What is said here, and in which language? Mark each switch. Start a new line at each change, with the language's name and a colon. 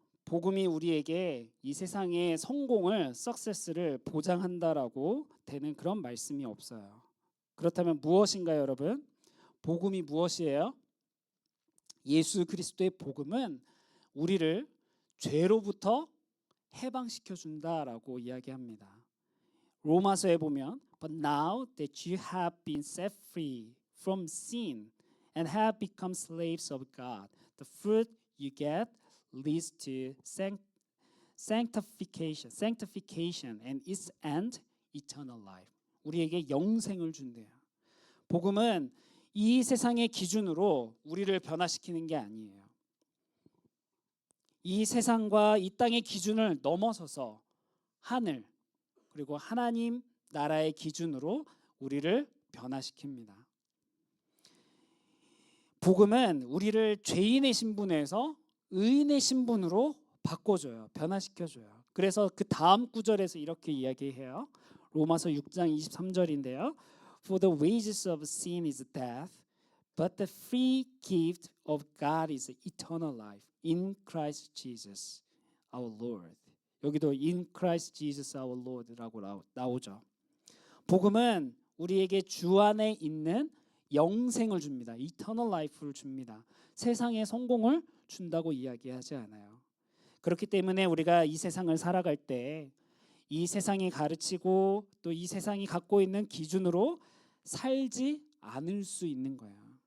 Korean: 복음이 우리에게 이 세상의 성공을 석세스를 보장한다라고 되는 그런 말씀이 없어요. 그렇다면 무엇인가요, 여러분? 복음이 무엇이에요? 예수 그리스도의 복음은 우리를 죄로부터 해방시켜 준다라고 이야기합니다. 로마서에 보면
English: But now that you have been set free from sin and have become slaves of God, the fruit you get leads to sanctification and its end eternal life.
Korean: 우리에게 영생을 준대요. 복음은 이 세상의 기준으로 우리를 변화시키는 게 아니에요. 이 세상과 이 땅의 기준을 넘어서서 하늘 그리고 하나님 나라의 기준으로 우리를 변화시킵니다. 복음은 우리를 죄인의 신분에서 의인의 신분으로 바꿔줘요. 변화시켜줘요. 그래서 그 다음 구절에서 이렇게 이야기해요. 로마서 6장 23절인데요.
English: For the wages of sin is death, but the free gift of God is eternal life in Christ Jesus our Lord.
Korean: 여기도
English: in Christ Jesus our Lord
Korean: 라고 나오죠. 복음은 우리에게 주 안에 있는 영생을 줍니다.
English: Eternal life
Korean: 를 줍니다. 세상의 성공을 준다고 이야기하지 않아요. 그렇기 때문에 우리가 이 세상을 살아갈 때 이 세상이 가르치고 또 이 세상이 갖고 있는 기준으로 살지 않을 수 있는 거예요.